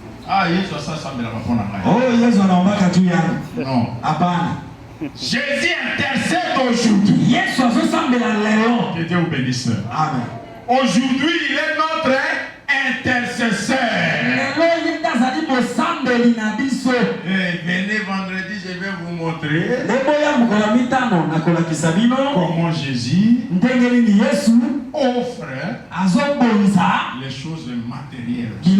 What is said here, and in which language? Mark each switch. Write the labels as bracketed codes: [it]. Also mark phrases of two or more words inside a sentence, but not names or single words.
[ln] Ah, Yesu asasambela mapona ngai. [sw] Oh, Yesu anaombaka juu yangu. [fr] Non. [sw] Hapana. [fr] Jésus intercède aujourd'hui. [ln] Yesu asasambela leo. [fr] Que Dieu vous bénisse. Amen. Aujourd'hui, il est notre intercesseur. Venez vendredi, je vais vous montrer comment Jésus offre les choses matérielles.